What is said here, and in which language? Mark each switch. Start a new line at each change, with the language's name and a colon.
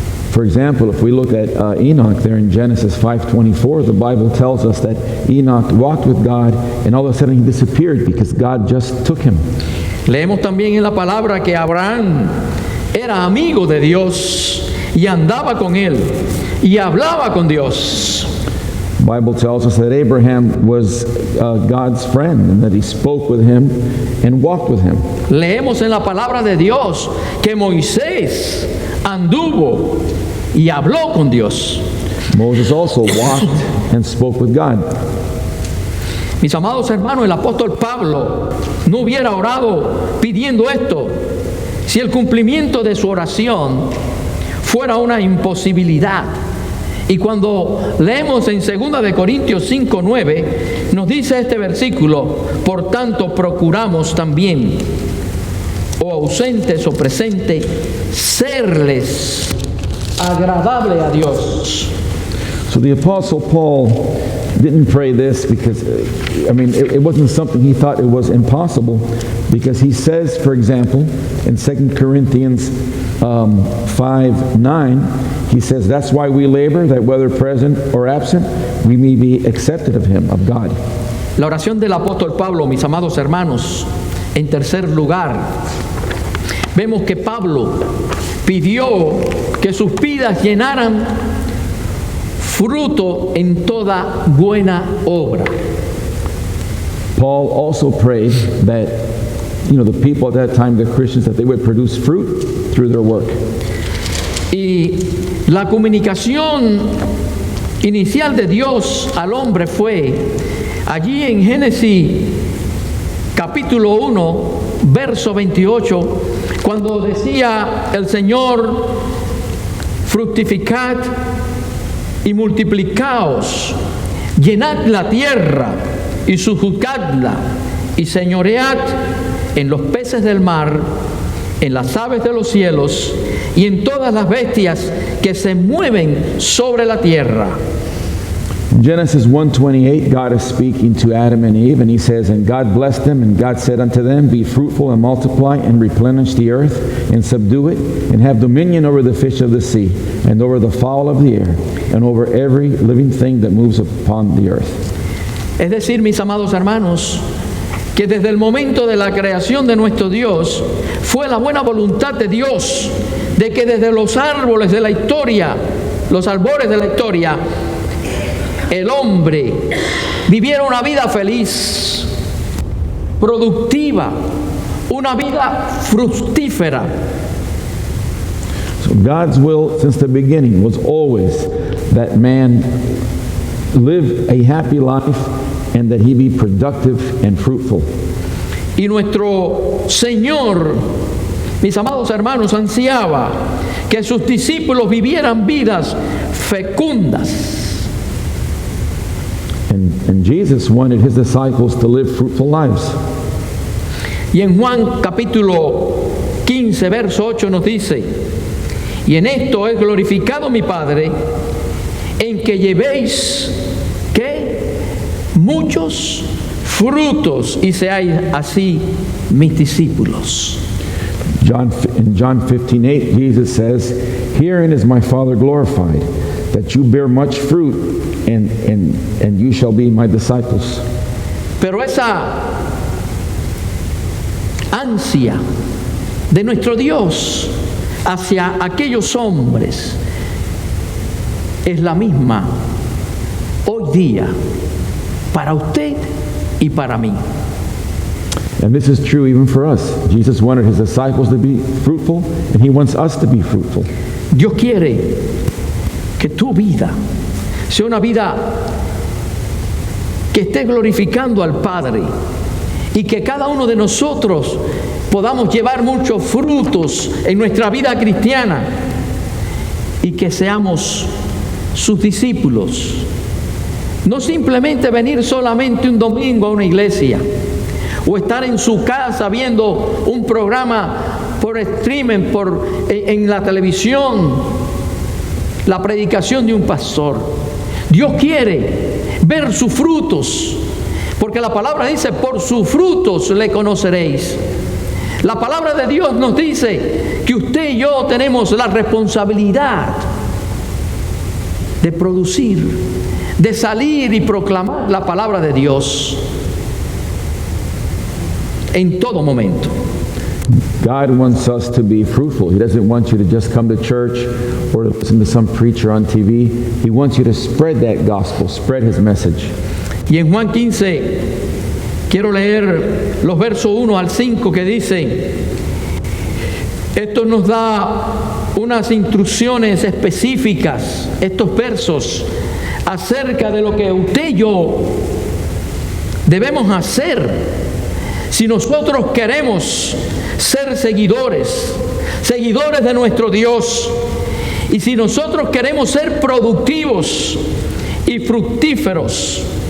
English: For example, if we look at Enoch there in Genesis 5:24, the Bible tells us that Enoch walked with God and all of a sudden he disappeared because God just took him.
Spanish: Leemos también en la palabra que Abraham era amigo de Dios y andaba con él y hablaba con Dios.
English: The Bible tells us that Abraham was God's friend and that he spoke with him and walked with him.
Spanish: Leemos en la palabra de Dios que Moisés anduvo y habló con Dios.
English: Moses also walked and spoke with God.
Spanish: Mis amados hermanos, el apóstol Pablo no hubiera orado pidiendo esto si el cumplimiento de su oración fuera una imposibilidad. Y cuando leemos en 2 de Corintios 5:9, nos dice este versículo, por tanto procuramos también, o ausentes o presentes, serles agradable a Dios.
English: So the Apostle Paul didn't pray this because, it wasn't something he thought it was impossible, because he says, for example, in 2 Corinthians 5:9, he says, that's why we labor, that whether present or absent, we may be accepted of him, of God.
Spanish: La oración del apóstol Pablo, mis amados hermanos, en tercer lugar, vemos que Pablo pidió que sus vidas llenaran fruto en toda buena obra.
English: Paul also prayed that, the people at that time, the Christians, that they would produce fruit through their work.
Spanish: Y la comunicación inicial de Dios al hombre fue allí en Génesis capítulo 1, verso 28, cuando decía el Señor, fructificad y multiplicaos, llenad la tierra y sujuzgadla y señoread en los peces del mar, en las aves de los cielos y en todas las bestias que se mueven sobre la tierra.
English: In Genesis 1:28, God is speaking to Adam and Eve, and he says, and God blessed them, and God said unto them, be fruitful and multiply and replenish the earth and subdue it, and have dominion over the fish of the sea, and over the fowl of the air, and over every living thing that moves upon the earth.
Spanish: Es decir, mis amados hermanos, que desde el momento de la creación de nuestro Dios, fue la buena voluntad de Dios, de que desde los árboles de la historia, los albores de la historia, el hombre viviera una vida feliz, productiva, una vida fructífera.
English: So God's will since the beginning was always that man live a happy life and that he be productive and fruitful.
Spanish: Y nuestro Señor, mis amados hermanos, ansiaba que sus discípulos vivieran vidas fecundas.
English: And Jesus wanted his disciples to live fruitful lives.
Spanish: Y en Juan capítulo 15, verso 8 nos dice, y en esto es glorificado mi Padre, en que llevéis, ¿qué? Muchos frutos y seáis así mis discípulos.
English: In John 15:8, Jesus says, herein is my Father glorified, that you bear much fruit, and you shall be my disciples.
Spanish: Pero esa ansia de nuestro Dios hacia aquellos hombres es la misma hoy día para usted y para mí.
English: And this is true even for us. Jesus wanted his disciples to be fruitful, and he wants us to be fruitful.
Spanish: Dios quiere que tu vida sea una vida que esté glorificando al Padre y que cada uno de nosotros podamos llevar muchos frutos en nuestra vida cristiana y que seamos sus discípulos. No simplemente venir solamente un domingo a una iglesia o estar en su casa viendo un programa por streaming, en la televisión, la predicación de un pastor. Dios quiere ver sus frutos, porque la palabra dice, por sus frutos le conoceréis. La palabra de Dios nos dice que usted y yo tenemos la responsabilidad de producir, de salir y proclamar la palabra de Dios en todo momento.
English: God wants us to be fruitful. He doesn't want you to just come to church or to listen to some preacher on TV. He wants you to spread that gospel, spread his message.
Spanish: Y en Juan 15, quiero leer los versos 1 al 5 que dicen, esto nos da unas instrucciones específicas, estos versos, acerca de lo que usted y yo debemos hacer si nosotros queremos ser seguidores de nuestro Dios, y si nosotros queremos ser productivos y fructíferos.